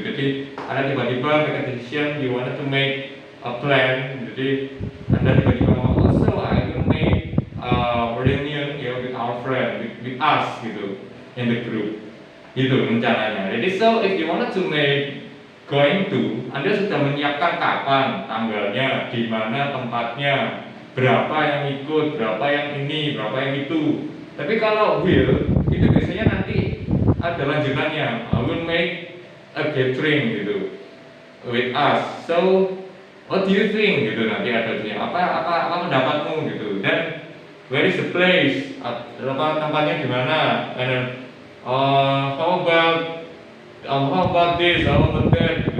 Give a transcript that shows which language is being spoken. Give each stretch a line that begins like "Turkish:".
Indonesian: Jadi Anda tiba-tiba
English: make a decision, you wanted to make a plan.
Indonesian: Jadi Anda tiba-tiba mau
English: also I will make a reunion with our friend, with us gitu in the group.
Indonesian: Gitu rencananya. Jadi
English: so if you wanted to make going to,
Indonesian: Anda sudah menyiapkan kapan, tanggalnya, di mana tempatnya, berapa yang ikut, berapa yang ini, berapa yang itu. Tapi kalau will itu biasanya nanti ada lanjutannya.
English: I will make a gathering gitu with us. So what do you think
Indonesian: gitu nanti ada apa pendapatmu gitu. Dan
English: where is the place,
Indonesian: tempatnya di mana,
English: and then how about this, how about that, gitu.